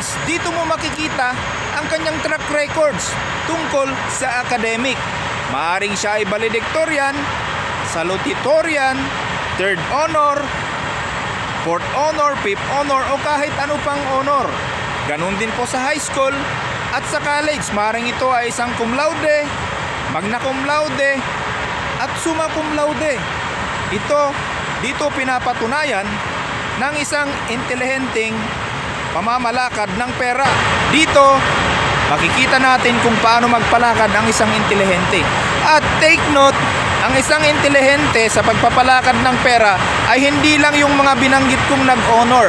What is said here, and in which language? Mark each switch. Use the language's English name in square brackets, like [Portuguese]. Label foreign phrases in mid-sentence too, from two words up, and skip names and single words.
[Filipino] Dito mo makikita ang kanyang [English] track records [Filipino] tungkol sa academic. Maaring siya ay [English] valedictorian, salutatorian, third honor, fourth honor, fifth honor [Filipino] o kahit ano pang [English] honor. [Filipino] Ganon din po sa high school at sa college. Maaring ito ay isang [Latin] cum laude, magna cum laude at summa cum laude. [Filipino] Dito pinapatunayan ng isang intelihenteng pamamalakad ng pera. Dito makikita natin kung paano magpalakad ang isang intelihente. At [English] take note, [Filipino] ang isang intelihente sa pagpapalakad ng pera ay hindi lang yung mga binanggit kong nag-honor.